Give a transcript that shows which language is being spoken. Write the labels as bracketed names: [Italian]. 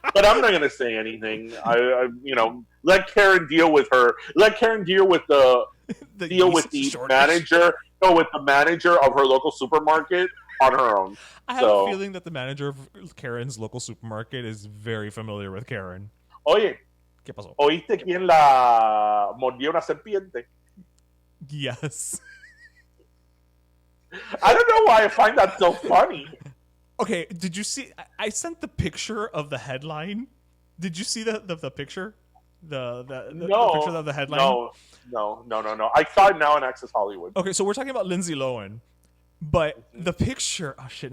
[English] But I'm not going to say anything. Let Karen deal with her. Let Karen deal with the manager. No, with the manager of her local supermarket on her own. I have a feeling that the manager of Karen's local supermarket is very familiar with Karen. [Spanish] Oye, ¿qué pasó? ¿Oíste quién la mordió una serpiente? [English] Yes. I don't know why I find that so funny. Okay, did you see? I sent the picture of the headline. Did you see the picture? The picture of the headline? No. I saw it now in Access Hollywood. Okay, so we're talking about Lindsay Lohan, but the picture. Oh shit!